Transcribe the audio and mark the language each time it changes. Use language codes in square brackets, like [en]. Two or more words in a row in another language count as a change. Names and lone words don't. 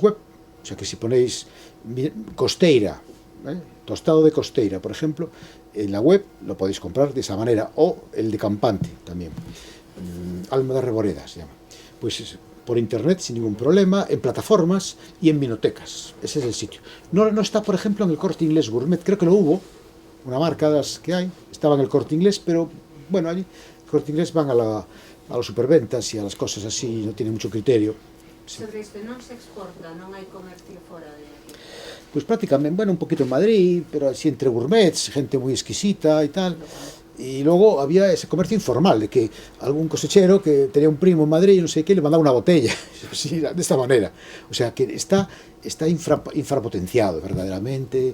[es] web, o sea que si ponéis Costeira, tostado de Costeira, por ejemplo, en la web lo podéis comprar de esa manera, o el de Campante también, Alma de Reboreda se llama, pues por internet sin ningún problema, en plataformas y en vinotecas. Ese es el sitio. No está, por ejemplo, en el Corte Inglés Gourmet, creo que lo hubo, una marca de las que hay, estaba en el Corte Inglés, pero bueno, allí el Corte Inglés van a las superventas y a las cosas así, no tiene mucho criterio. Sí. [gl] Sobre isto non se exporta, non hai comercio fora de aquí? [es] Pues prácticamente, bueno, un poquito en Madrid, pero así entre gourmets, gente muy exquisita y tal. Y luego había ese comercio informal, de que algún cosechero que tenía un primo en Madrid y no sé qué, le mandaba una botella, así, de esta manera. O sea, que está infrapotenciado verdaderamente.